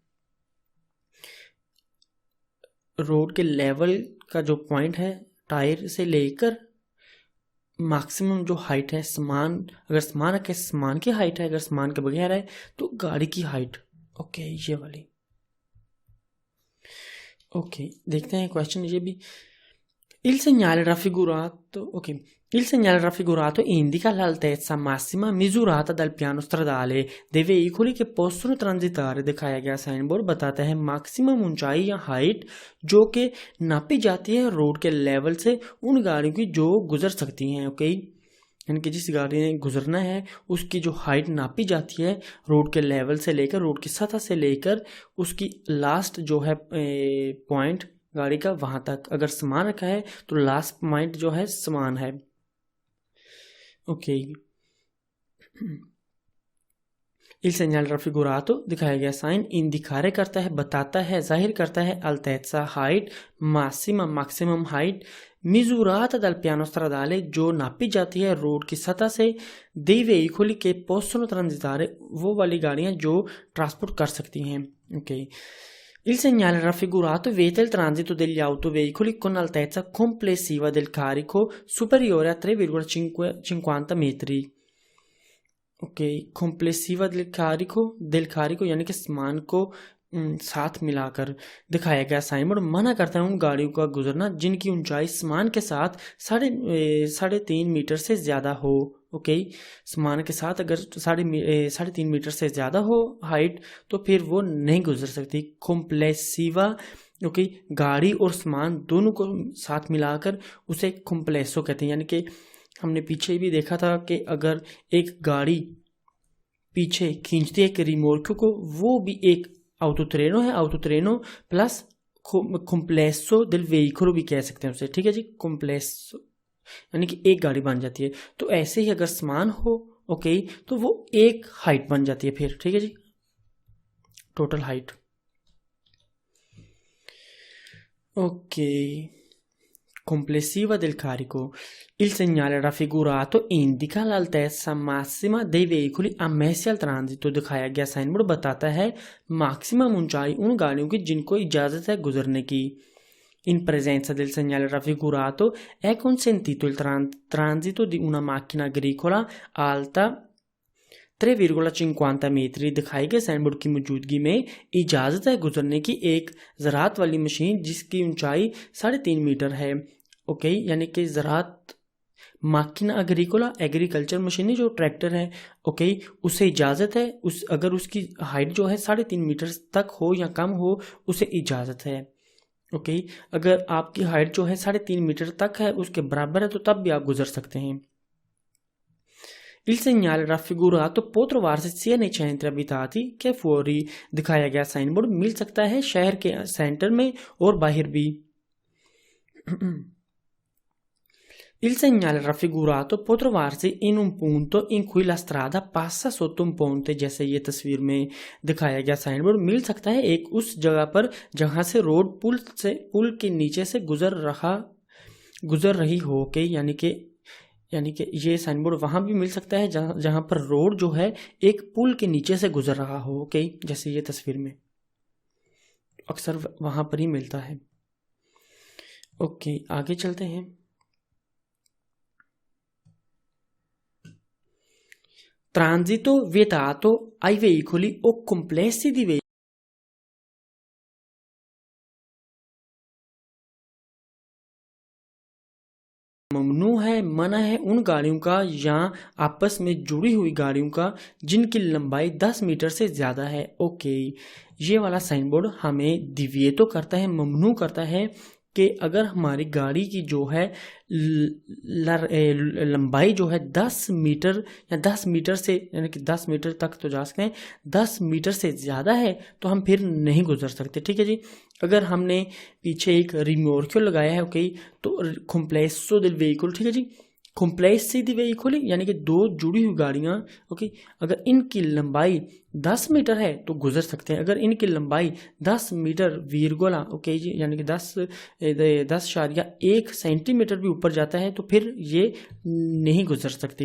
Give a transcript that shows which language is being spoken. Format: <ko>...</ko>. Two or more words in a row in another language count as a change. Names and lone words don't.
<ur>روڈ کے لیول کا جو پوائنٹ ہے، ٹائر سے لے کر میکسیمم جو ہائٹ ہے سامان، اگر سامان کی ہائٹ ہے، اگر سامان کے بغیر ہے تو گاڑی کی ہائٹ. اوکے، یہ والی. اوکے، دیکھتے ہیں کویسچن یہ بھی.</ur> <it>Il segnale raffigurato, ok. Il segnale raffigurato indica l'altezza massima misurata dal piano stradale dei veicoli che possono transitare।</it> <ur>دکھایا گیا</ur> <en>sign board</en> <ur>بتاتا ہے میکسیمم اونچائی یا ہائٹ جو کہ ناپی جاتی ہے روڈ کے لیول سے ان گاڑیوں کی جو گزر سکتی ہیں. اوکے، یعنی کہ جس گاڑی نے گزرنا ہے اس کی جو ہائٹ ناپی جاتی ہے روڈ کے لیول سے لے کر، روڈ کی سطح سے لے کر اس کی لاسٹ جو ہے پوائنٹ گاڑی کا، وہاں تک. اگر سامان رکھا ہے تو لاسٹ پوائنٹ جو ہے سامان ہے. اوکے,</ur> <it>il segnale raffigurato</it> <ur>دکھایا گیا سائن انڈیکارے کرتا ہے، بتاتا ہے، ظاہر کرتا ہے الٹیزا ہائٹ,</ur> <it>massima</it> <en>maximum height,</en> <it>misurata dal piano stradale</it> <ur>جو ناپی جاتی ہے روڈ کی سطح سے,</ur> <it>dei veicoli che possono transitare</it> <ur>وہ والی گاڑیاں جو ٹرانسپورٹ کر سکتی ہیں. اوکے,</ur> <it>il segnale raffigurato vieta il transito degli autoveicoli con altezza complessiva del carico superiore a 3,50 metri।</it> <ur>اوکے,</ur> <it>complessiva del carico</it> <ur>یعنی کہ سامان کو ساتھ ملا کر دکھایا گیا</ur> <en>sign board</en> <ur>منع کرتا ہے ان گاڑیوں کا گزرنا جن کی اونچائی سامان کے ساتھ 3.5 میٹر سے زیادہ ہو. اوکے، سامان کے ساتھ اگر 3.5 میٹر سے زیادہ ہو ہائٹ، تو پھر وہ نہیں گزر سکتی. کومپلیسیوا، اوکے، گاڑی اور سامان دونوں کو ساتھ ملا کر اسے کومپلیسو کہتے ہیں. یعنی کہ ہم نے پیچھے بھی دیکھا تھا کہ اگر ایک گاڑی پیچھے کھینچتی ہے ایک ریمورک کو، وہ بھی ایک autotreno ہے, autotreno پلس</ur> <it>complesso del veicolo</it> <ur>بھی کہہ سکتے ہیں اسے. ٹھیک ہے جی, complesso یعنی کہ ایک گاڑی بن جاتی ہے. تو ایسے ہی اگر سامان ہو، اوکے، تو وہ ایک ہائٹ بن جاتی ہے پھر. ٹھیک ہے جی,</ur> <en>total height.</en> <ur>اوکے,</ur> <it>complessiva del carico। Il segnale raffigurato indica l'altezza massima dei veicoli ammessi al transito।</it> <ur>دکھایا گیا</ur> <en>sign board</en> <ur>بتاتا ہے میکسیمم اونچائی ان گاڑیوں کی جن کو اجازت ہے گزرنے کی.</ur> <it>In presenza del segnale raffigurato è consentito il transito di una macchina agricola alta 3,50 मीटर।</it> <ur>دکھائی گئے</ur> <en>sign board</en> <ur>کی موجودگی میں اجازت ہے گزرنے کی ایک زراعت والی مشین جس کی اونچائی 3.5 میٹر ہے. اوکے، یعنی کہ زراعت</ur> <it>macchina agricola</it> <en>agriculture machinery</en> <ur>جو ٹریکٹر ہے، اوکے، اسے اجازت ہے اگر اس کی ہائٹ جو ہے 3.5 میٹر تک ہو یا کم ہو، اسے اجازت ہے. اوکے، اگر آپ کی ہائٹ جو ہے 3.5 میٹر تک ہے، اس کے برابر ہے، تو تب بھی آپ گزر سکتے ہیں.</ur> <it>Il segnale raffigurato può trovarsi sia nei centri abitati che fuori।</it> <ur>دکھایا گیا</ur> <en>sign board</en> <ur>مل سکتا ہے شہر کے سینٹر میں اور باہر بھی.</ur> <it>Il segnale raffigurato può trovarsi in un punto in cui la strada passa sotto un ponte।</it> <ur>جیسے یہ تصویر میں دکھایا گیا</ur> <en>sign board</en> <ur>مل سکتا ہے ایک اس جگہ پر جہاں سے روڈ پل کے نیچے سے گزر رہی ہو کے، یعنی کہ یہ</ur> <en>sign board</en> <ur>وہاں بھی مل سکتا ہے جہاں پر روڈ جو ہے ایک پل کے نیچے سے گزر رہا ہو. اوکے، جیسے یہ تصویر میں اکثر وہاں پر ہی ملتا ہے. اوکے، آگے چلتے ہیں.</ur> <it>Transito vietato ai veicoli o complessi di veicoli.</it> <ur>ممنوع ہے، منع ہے ان گاڑیوں کا یا آپس میں جڑی ہوئی گاڑیوں کا جن کی لمبائی 10 میٹر سے زیادہ ہے. اوکے، یہ والا</ur> <en>sign board</en> <ur>ہمیں دیویتو کرتا ہے، ممنوع کرتا ہے کہ اگر ہماری گاڑی کی جو ہے لمبائی جو ہے 10 میٹر یا 10 میٹر سے، یعنی کہ 10 میٹر تک تو جا سکتے ہیں، 10 میٹر سے زیادہ ہے تو ہم پھر نہیں گزر سکتے. ٹھیک ہے جی. اگر ہم نے پیچھے ایک ریمورکیو لگایا ہے، اوکے، تو</ur> <it>complesso del veicolo,</it> <ur>ٹھیک ہے جی,</ur> <it>complessi di veicoli</it> <ur>یعنی کہ دو جڑی ہوئی گاڑیاں، اوکے، اگر ان کی لمبائی 10 میٹر ہے تو گزر سکتے ہیں. اگر ان کی لمبائی 10 میٹر ویرگولا، اوکے جی، یعنی کہ 10.1 سینٹی میٹر بھی اوپر جاتا ہے تو پھر یہ نہیں گزر سکتی.</ur>